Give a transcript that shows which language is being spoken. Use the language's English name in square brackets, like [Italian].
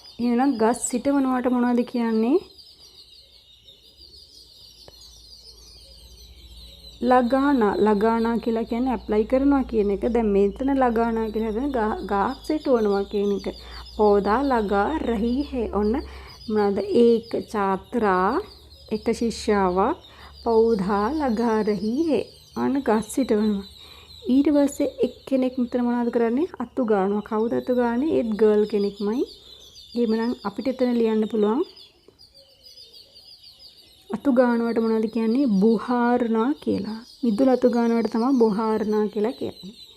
[Sinhala] එහෙනම් ගස් සිටවනවට මොනවද කියන්නේ? ලගානා කියලා කියන්නේ ඇප්ලයි කරනවා කියන එක. දැන් මෙතන ලගානා කියලා හදන ගහක් සිටවනවා කියන එක. [Hindi] පौधा लगा रही है. [Sinhala] ඔන්න මොනවාද? [Hindi] एक छात्रा [Sinhala] එක ශිෂ්‍යාවක් [Hindi] पौधा लगा रही है. [Sinhala] අන්න ගස් සිටවනවා. ඊට පස්සේ එක්කෙනෙක් මෙතන මොනවද කරන්නේ? අතු ගන්නවා. කවුද අතු ගන්නේ? ඒත් ගර්ල් කෙනෙක්මයි. එහෙමනම් අපිට එතන ලියන්න පුළුවන් අතු ගන්නවට මොනවද කියන්නේ? බුහාරනා කියලා. මිදුල අතු ගන්නවට තමයි බුහාරනා කියලා කියන්නේ.